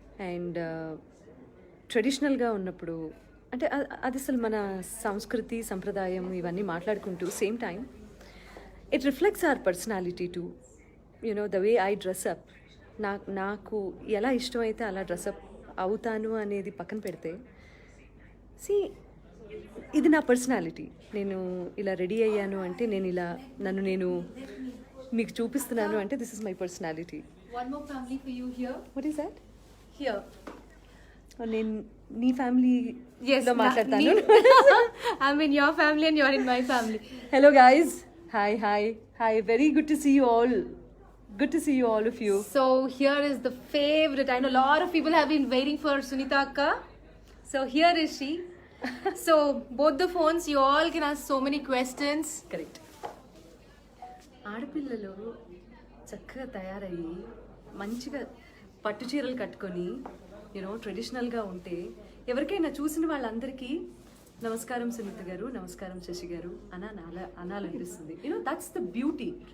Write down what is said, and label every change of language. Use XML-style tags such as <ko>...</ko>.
<te>And ట్రెడిషనల్గా ఉన్నప్పుడు అంటే అది అసలు మన సంస్కృతి సంప్రదాయం ఇవన్నీ మాట్లాడుకుంటూ same time</te> <en>It reflects our personality to you know the way I dress up.</en> <te>నాకు ఎలా ఇష్టమైతే అలా డ్రెస్అప్ అవుతాను అనేది పక్కన పెడితే, సి ఇది నా పర్సనాలిటీ. నేను ఇలా రెడీ అయ్యాను అంటే, నేను ఇలా నేను మీకు చూపిస్తున్నాను అంటే</te> <en>This is my personality. One more family for you here. What is that? Here.</en> <te>నేను నీ ఫ్యామిలీలో మాట్లాడతాను.</te> <en>I'm in your family and you're in my family. Hello guys, hi, very good to see you all. Good to see you, all of you. So here is the favorite. I know a lot of people have been waiting for Sunita Akka. So here is she. So both the phones, you all can ask so many questions. Correct.</en> <te>ఆడపిల్లలు చక్కగా తయారయ్యి మంచిగా పట్టు చీరలు కట్టుకొని ట్రెడిషనల్గా ఉంటే ఎవరికైనా చూసిన వాళ్ళందరికీ నమస్కారం సునీత గారు, నమస్కారం శశి గారు అనాలనిపిస్తుంది.</te> <en>That's the beauty.</en>